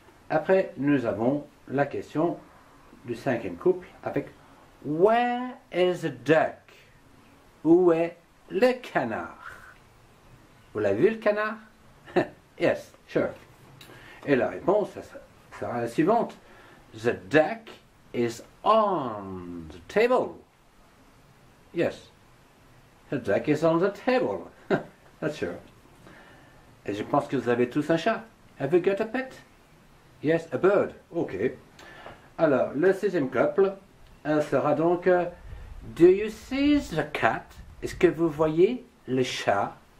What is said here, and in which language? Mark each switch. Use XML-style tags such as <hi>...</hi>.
<fr>Après, nous avons la question du cinquième couple avec</fr> <en>Where is the duck?</en> <fr>Où est le canard? Vous l'avez vu le canard?</fr> <en>Yes, sure.</en> <fr>Et la réponse sera la suivante.</fr> <en>The duck is on the table. Yes, the duck is on the table. That's sure.</en> <fr>Et je pense que vous avez tous un chat.</fr> <en>Have you got a pet? Yes, a bird.</en> <fr>Ok. Alors, le sixième couple sera donc</fr> <en>Do you see the cat?</en> <fr>Est-ce que vous voyez le chat?</fr>